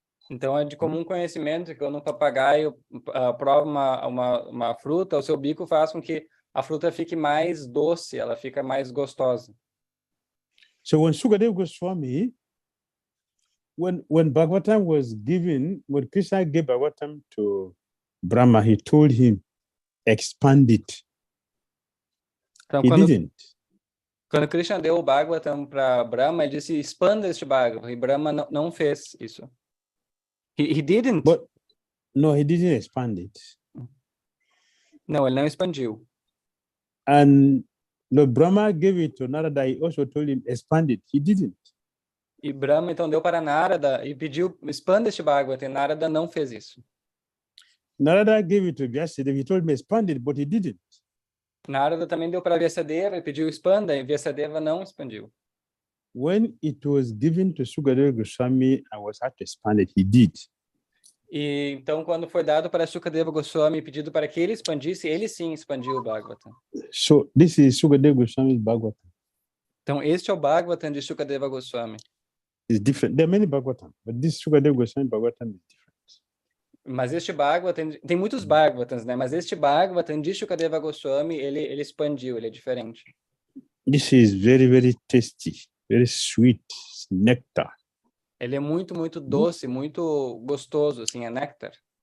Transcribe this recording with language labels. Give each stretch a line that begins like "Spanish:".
Portuguese: Então é de comum conhecimento que quando um papagaio prova uma fruta, o seu bico faz com que a fruta fique mais doce, ela fica mais gostosa.
English: So when 𝐶ukadeva Goswami, when Bhagavatam was given, when Krishna gave Bhagavatam to Brahma, he told him, expand it.
Portuguese: Então,
English: he didn't.
Portuguese: Quando Krishna deu o Bhagavatam para Brahma, ele disse, expanda este Bhagavatam. E Brahma não fez isso.
English: He didn't. But, no, he didn't expand it.
Portuguese: Não, ele não expandiu.
English: And Brahma gave it to Narada. He also told him, expand it. He didn't.
Portuguese: E Brahma então deu para Narada e pediu, expanda este Bhagavatam. E Narada não fez isso.
English: Narada gave it to Vyasadeva. He told him, expand it, but he didn't.
Portuguese: Narada também deu para Vyasadeva e pediu, expanda. E Vyasadeva não expandiu.
English: When it was given to 𝐶ukadeva Goswami, I was asked to expand it. He did.
Portuguese: E então, quando foi dado para 𝐶ukadeva Goswami, pedido para que ele expandisse, ele sim expandiu o Bhagavatam.
English: So this is 𝐶ukadeva Goswami's Bhagavatam.
Portuguese: Então, este é o Bhagavatam de 𝐶ukadeva Goswami.
English: is different. There are many Bhagavatam, but this 𝐶ukadeva Goswami Bhagavatam is different.
Portuguese: Mas este Bhagavatam, tem muitos Bhagavatams, né? Mas este Bhagavatam de Shukadeva Goswami, ele expandiu, ele é diferente.
English: This is very, very tasty, very sweet nectar.
Portuguese: Ele é muito, muito doce, muito gostoso, assim, é néctar.